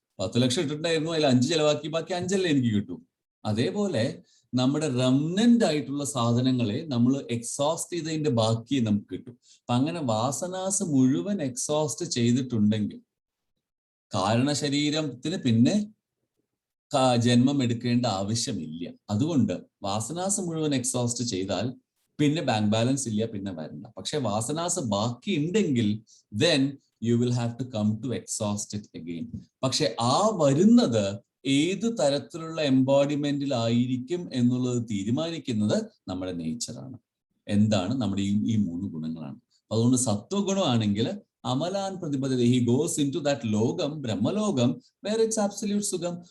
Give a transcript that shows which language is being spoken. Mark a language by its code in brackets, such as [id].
[ml] 10 ലക്ഷം ഇട്ടിട്ടായിരുന്നു, അതിൽ 5 ചെലവാക്കി, ബാക്കി 5 എനിക്ക് കിട്ടും. അതേപോലെ നമ്മുടെ റെമനന്റ് ആയിട്ടുള്ള സാധനങ്ങളെ നമ്മൾ എക്സോസ്റ്റ് ചെയ്തതിന്റെ ബാക്കി നമുക്ക് കിട്ടും. അപ്പൊ അങ്ങനെ വാസനാസ് മുഴുവൻ എക്സോസ്റ്റ് ചെയ്തിട്ടുണ്ടെങ്കിൽ കാരണ ശരീരത്തിന് പിന്നെ ജന്മം എടുക്കേണ്ട ആവശ്യമില്ല. അതുകൊണ്ട് വാസനാസ് മുഴുവൻ എക്സോസ്റ്റ് ചെയ്താൽ പിന്നെ ബാങ്ക് ബാലൻസ് ഇല്ല, പിന്നെ വരണ്ട. പക്ഷെ വാസനാസ് ബാക്കി ഉണ്ടെങ്കിൽ [en] then you will have to come to exhaust it again. [ml] പക്ഷെ ആ വരുന്നത് ഏത് തരത്തിലുള്ള എംബോഡിമെന്റിലായിരിക്കും എന്നുള്ളത് തീരുമാനിക്കുന്നത് നമ്മുടെ നേച്ചറാണ്. എന്താണ്? നമ്മുടെ ഈ 3 ഗുണങ്ങളാണ്. അതുകൊണ്ട് സത്വഗുണമാണെങ്കിൽ അമലാൻ പ്രതിബദ്ധത, [en] he goes into that [ml] ലോകം, ബ്രഹ്മലോകം, [en] where it's absolute [ml] സുഖം.